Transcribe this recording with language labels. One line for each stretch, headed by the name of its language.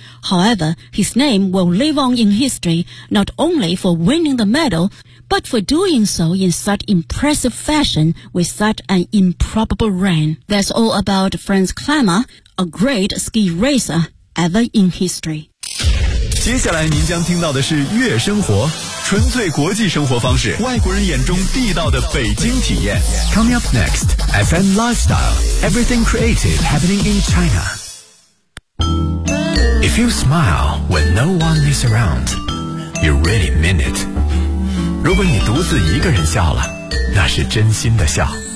English: However, his name will live on in history, not only for winning the medal, but for doing so in such impressive fashion with such an improbable run. That's all about Franz Climber, a great ski racer ever in history.
Chinese: 接下来您将听到的是悦生活，纯粹国际生活方式，外国人眼中地道的北京体验。
English: Coming up next, FM Lifestyle, everything creative happening in China. If you smile when no one is around, you really mean it.
Chinese: 如果你独自一个人笑了，那是真心的笑。